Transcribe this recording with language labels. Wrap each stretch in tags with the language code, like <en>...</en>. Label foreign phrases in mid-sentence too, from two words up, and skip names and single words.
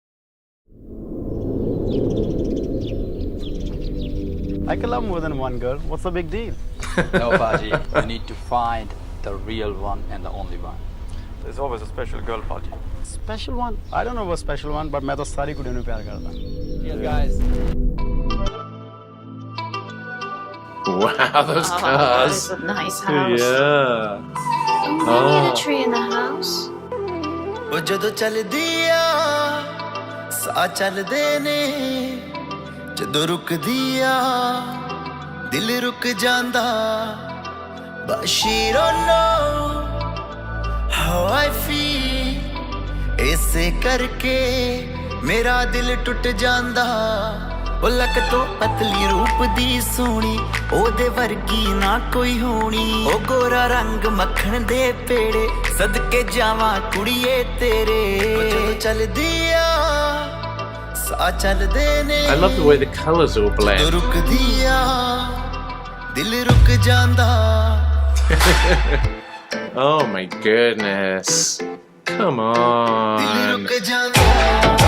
<en>I can love more than one girl. What's the big deal? No, Paji. You need to find the real one and the only one. There's always a special girl, Paji. Special one? I don't know about special one, but</en> <hi>मैं तो सारी कुड़ियों में प्यार करता हूँ.</hi> <en>Yes, guys. Wow, those cars. That is a nice house. Yeah. We need a tree in the house.</en> <pa>ਉਹ ਜਦੋਂ ਚੱਲਦੀ ਆ ਸਾਹ ਚੱਲਦੇ ਨੇ ਜਦੋਂ ਰੁਕਦੀ ਆ ਦਿਲ ਰੁਕ ਜਾਂਦਾ</pa> <en>but she don't know how I feel</en> <pa>ਇਸੇ ਕਰਕੇ ਮੇਰਾ ਦਿਲ ਟੁੱਟ ਜਾਂਦਾ ਉਹ ਲੱਕ ਤੋਂ ਪਤਲੀ ਰੂਪ ਦੀ ਸੋਹਣੀ ਉਹਦੇ ਵਰਗੀ ਨਾ ਕੋਈ ਹੋਣੀ ਉਹ ਗੋਰਾ ਰੰਗ ਮੱਖਣ ਦੇ ਪੇੜੇ ਸਦਕੇ ਜਾਵਾਂ ਕੁੜੀਏ ਤੇਰੇ ਜਦੋਂ ਚੱਲਦੀ ਆ ਸਾਹ ਚੱਲਦੇ ਨੇ</pa> <en>I love the way the colors all blend.</en> <pa>ਰੁਕਦੀ ਆ ਦਿਲ ਰੁਕ ਜਾਂਦਾ</pa> <en>Oh my goodness. Come on.</en> <pa>ਦਿਲ ਰੁਕ ਜਾਂਦਾ</pa>